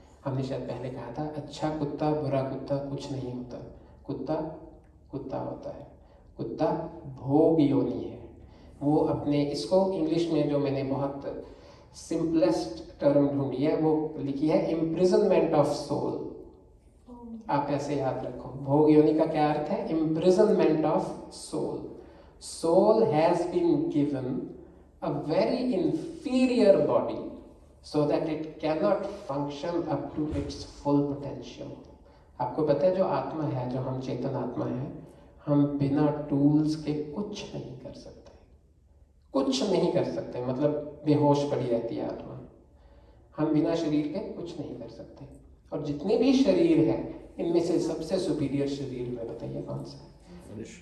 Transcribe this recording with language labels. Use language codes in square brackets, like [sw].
[hi] हमने शायद पहले कहा था अच्छा कुत्ता बुरा कुत्ता कुछ नहीं होता, कुत्ता कुत्ता होता है, कुत्ता भोग योनि है। वो अपने, इसको इंग्लिश में जो मैंने बहुत सिंपलेस्ट टर्म ढूंढी है वो लिखी है इम्प्रिजनमेंट ऑफ सोल। आप ऐसे याद रखो, भोग योनि का क्या अर्थ है, imprisonment of soul. [en] Soul has been given a very inferior body so that it cannot function up to its full potential। [hi] आपको पता है जो आत्मा है, जो हम चेतन आत्मा है, हम बिना टूल्स के कुछ नहीं कर सकते, कुछ नहीं कर सकते। मतलब बेहोश पड़ी रहती है आत्मा, हम बिना शरीर के कुछ नहीं कर सकते। और जितने भी शरीर हैं इनमें से सबसे सुपीरियर शरीर में बताइए कौन सा है?